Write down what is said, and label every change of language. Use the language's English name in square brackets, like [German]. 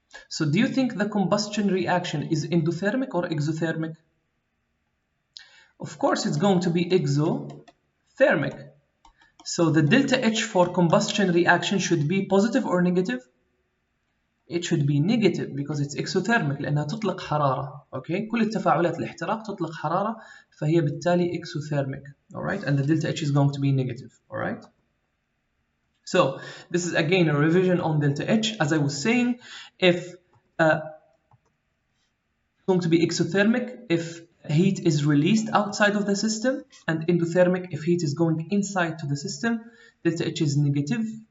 [English] So do you think the combustion reaction is endothermic or exothermic? Of course, it's going to be exothermic. So the delta H for combustion reaction should be positive or negative? It should be negative because it's exothermic [Arabic] لأنها تطلق حرارة. Okay, كل التفاعلات الاحتراق تطلق حرارة فهي بالتالي exothermic. [English] All right, and the delta H is going to be negative. All right. So this is again a revision on delta H. As I was saying, if it's going to be exothermic if heat is released outside of the system, and endothermic if heat is going inside to the system. Delta H is negative